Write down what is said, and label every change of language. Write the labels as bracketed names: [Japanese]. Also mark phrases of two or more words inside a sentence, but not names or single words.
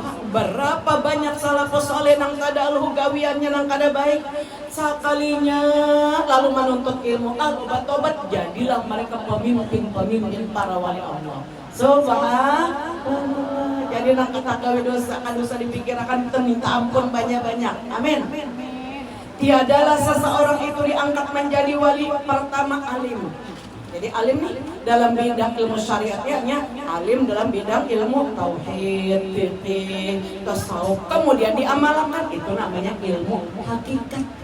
[Banjar] Berapa banyak salafus saleh nang kada alhu gawiannya nang kada baik, sekalinya lalu menuntut ilmu, lalu bertobat, jadilah mereka pemimpin para wali Allah. Subhanallah. Jadi nang kita gawi dosa, kan dosa dipikirkan, kita minta ampun banyak-banyak. Amin. [Indonesian] Tiadalah seseorang itu diangkat menjadi wali pertama alim. [Banjar] Jadi alim nih dalam bidang ilmu syariatnya, alim dalam bidang ilmu tauhid, fikih, tasawuf, kemudian diamalkan, itu namanya ilmu hakikat.